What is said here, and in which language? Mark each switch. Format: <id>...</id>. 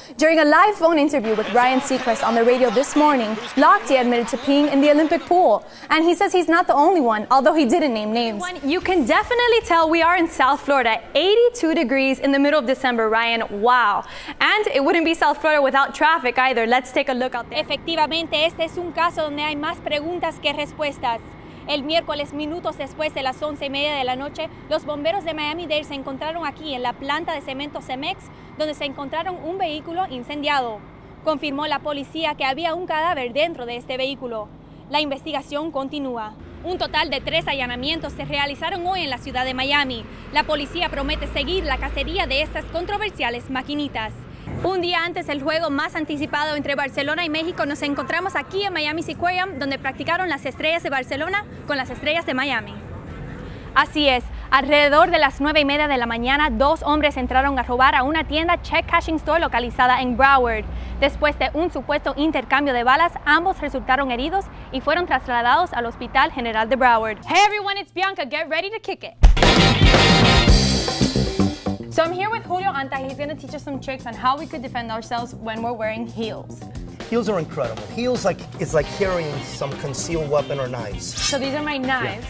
<en>During a live phone interview with Ryan Seacrest on the radio this morning, Lochte admitted to peeing in the Olympic pool. And he says he's not the only one, although he didn't name names. You can definitely tell we are in South Florida. 82 degrees in the middle of December, Ryan. Wow. And it wouldn't be South Florida without traffic either. Let's take a look out there.</en> <es>Efectivamente, este es un caso donde hay más preguntas que respuestas. El miércoles, minutos después de las 11:30 de la noche, los bomberos de Miami-Dade se encontraron aquí en la planta de cemento Cemex, donde se encontraron un vehículo incendiado. Confirmó la policía que había un cadáver dentro de este vehículo. La investigación continúa. Un total de 3 allanamientos se realizaron hoy en la ciudad de Miami. La policía promete seguir la cacería de estas controversiales maquinitas. Un día antes del juego más anticipado entre Barcelona y México, nos encontramos aquí en Miami Sequoia, donde practicaron las Estrellas de Barcelona con las Estrellas de Miami. Así es, alrededor de las 9:30 de la mañana, 2 hombres entraron a robar a una tienda Check Cashing Store localizada en Broward. Después de un supuesto intercambio de balas, ambos resultaron heridos y fueron trasladados al Hospital General de Broward.</es> <en>Hey everyone, it's Bianca. Get ready to kick it. So I'm here with Julio Anta. He's going to teach us some tricks on how we could defend ourselves when we're wearing heels. Heels are incredible. Heels it's like carrying some concealed weapon or knives. So these are my knives.</en>